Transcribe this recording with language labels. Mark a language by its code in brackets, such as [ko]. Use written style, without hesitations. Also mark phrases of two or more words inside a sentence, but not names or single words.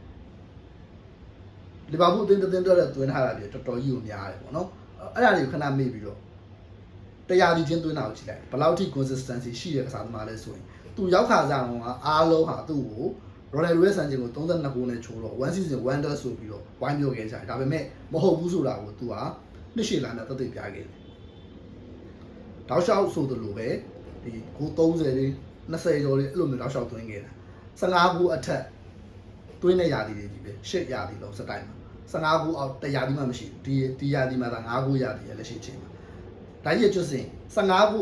[my] လီဗာပူးအသင်းတွင်းထားတာပြတော်တော်ကြီးကိုများတယ်ပေါ့နော်အဲ့ဒါတွေကိုခဏမေ့ပြီးတော့တရားဒီချင်းတွင်းတာကိုကြည့်လိုက်ဘယ်လောက်ထိ consistency ရှိတဲ့ကစားသမားလဲဆိုရင်သူရောက်ခါစားအောင်ကအားလုံးဟာသူ့ကို Ronaldo ရဲ့စံချိန်ကို32ဂိုးနဲ့ချိုးတော့ [en] one season wonder [my] ဆို ပြီးတော့ဝိုင်းပြောခဲ့ကြတယ်ဒါပေမဲ့မဟုတ်ဘူးဆိုတာကိုသူကနှစ်ရှည်လာနဲ့သက်သေပြခဲ့တယ်တောက်လျှောက်ဆိုသလိုပဲဒီဂိုး30လေး20ကျော်လေးအဲ့လိုမျိုးတောက်လျှောက်သွင်းခဲ့တာ15ဂိုးအထက် သွင်းတဲ့ရာသီတွေကြီးပဲ8ရာသီလုံးစတိုင်းမှာ15ဂိုးအောက်1ရာသီမှမရှိဘူးဒီရာသီမှာဒါ9ဂိုးရာသီရဲ့လက်ရှိချိန်မှာဒါကြီးကျွတ်စင်15ဂိုး